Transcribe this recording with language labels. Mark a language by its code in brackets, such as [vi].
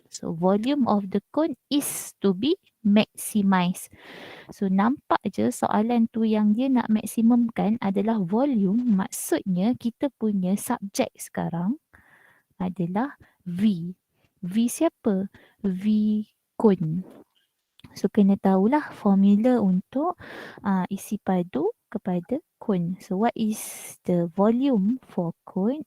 [en] So volume of the cone is to be maximized. [ms] So nampak je soalan tu yang dia nak maksimumkan adalah volume. Maksudnya kita punya subjek sekarang adalah V. V siapa? V cone. So kena tahulah formula untuk isi padu kepada cone. [en] So what is the volume for cone?